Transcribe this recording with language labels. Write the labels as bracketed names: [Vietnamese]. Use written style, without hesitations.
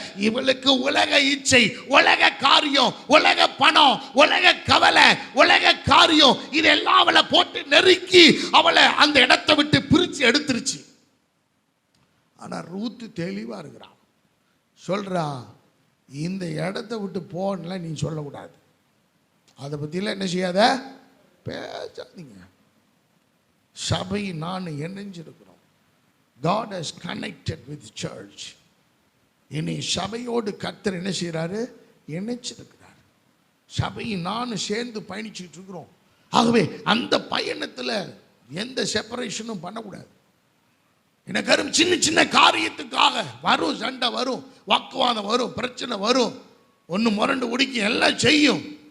[Tamil] இவளுக்கு உலக இச்சை, உலக காரியம், உலக பணம், உலக கவலை, உலக காரியம், இதெல்லாம் அவளை போட்டு நெருக்கி அவளை அந்த இடத்தை விட்டு பிரிச்சு எடுத்துருச்சு. ஆனா ரூத்து தெளிவா இருக்கிறான். சொல்றா, இந்த இடத்தை விட்டு போன நீ சொல்லக்கூடாது, அதை பற்றிலாம் என்ன செய்யாத, பேசாதீங்க. சபை நான் இணைஞ்சிருக்கிறோம். [English] God has connected with church. [Tamil] இனி சபையோடு கர்த்தர் என்ன செய்கிறாரு, இணைச்சிருக்கிறார். சபையும் நானும் சேர்ந்து பயணிச்சுட்டு இருக்கிறோம். ஆகவே அந்த பயணத்தில் எந்த செப்பரேஷனும் பண்ணக்கூடாது. எனக்கு சின்ன சின்ன காரியத்துக்காக வரும், சண்டை வரும், வாக்குவாதம் வரும், பிரச்சனை வரும், ஒன்று முரண்டு உடிக்கி எல்லாம் செய்யும்.